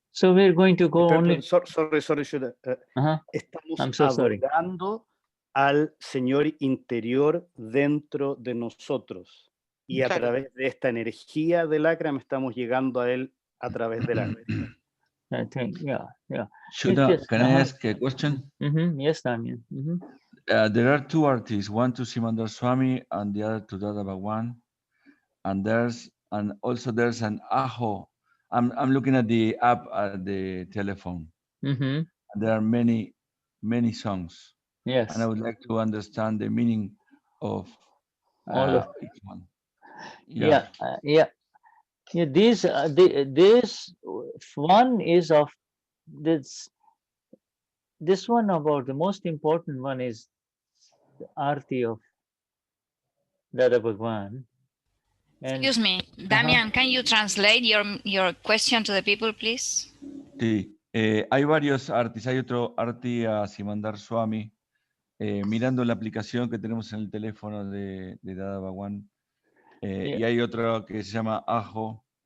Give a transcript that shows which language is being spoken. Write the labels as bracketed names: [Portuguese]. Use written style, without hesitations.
[English] So we're going to go only... Sorry, [Spanish] Shuddha. Estamos adorando al Señor interior dentro de nosotros. Y a través de esta energía del Akram estamos llegando a Él a través de la [English] I think, yeah. Shuddha, can I ask a question? Yes, Daniel. There are two artists, one to Simandar Swami and the other to Dada Bhagwan. And also there's an Aho. I'm looking at the app at the telephone. And there are many many songs. Yes. And I would like to understand the meaning of all of each one. Yeah. These this one is of this one about the most important one is the Aarti of Dada Bhagwan. And, excuse me, Damian, can you translate your question to the people, please? [Spanish] Sí, hay varios artis. Hay otro arti a Simandar Swami. Mirando la aplicación que tenemos en el teléfono de Dada Bhagwan. Y hay otro que se llama Ajo.